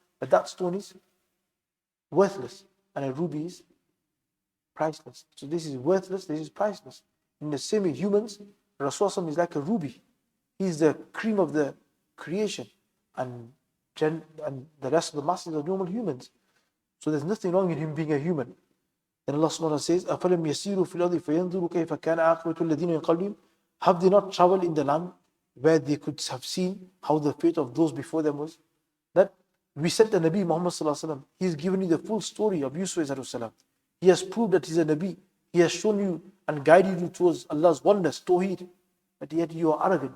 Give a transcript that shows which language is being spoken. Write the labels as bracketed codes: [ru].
[en] But that stone is worthless. And a ruby is priceless. So this is worthless, this is priceless. In the same way, humans, Rasulullah is like a ruby. He's the cream of the creation. And the rest of the masses are normal humans. So there's nothing wrong in him being a human. [ar] Then Allah subhanahu wa ta'ala says, أَفَلَمْ يَسِيرُوا فِي الْأَرْضِ فَيَنْظُرُوا كَيْفَ كَانَ عَاقِبَةُ الَّذِينَ مِنْ قَبْلِهِمْ. [en] Have they not traveled in the land where they could have seen how the fate of those before them was? That we sent the Nabi Muhammad sallallahu alaihi wasallam. He's given you the full story of Yusuf alayhi salam. He has proved that he's a Nabi. He has shown you and guided you towards Allah's oneness, Tawheed. But yet you are arrogant.